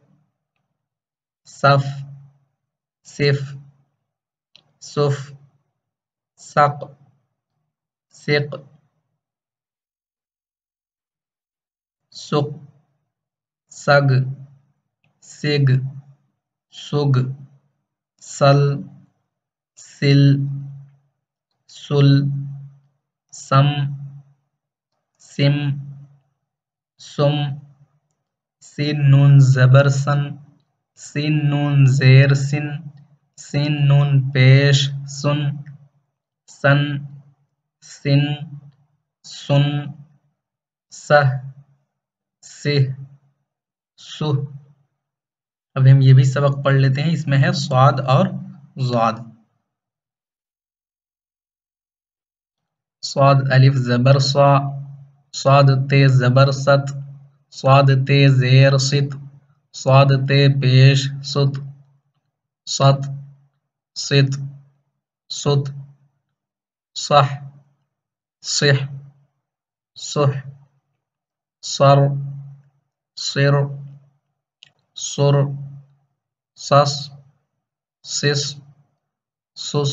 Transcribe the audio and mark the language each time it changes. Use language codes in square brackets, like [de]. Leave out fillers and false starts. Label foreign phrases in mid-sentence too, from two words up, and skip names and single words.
[ur] صف صف صف، سق سق سق، سگ سگ سگ، سل سل سل، سم سم سم، سین نون زبر سن، سین نون زیر سن، سین نون پیش سن، سن سن سن، سہ سہ سہ۔ اب ہم یہ بھی سبق پڑھ لیتے ہیں، اس میں ہے صاد اور ضاد۔ صاد الف زبر صا، صاد تے زبر ست، صاد تے زیر ست، صاد تے پیش ست، ست ست ست، صح صح صح، صر صر صر، صص صص صص،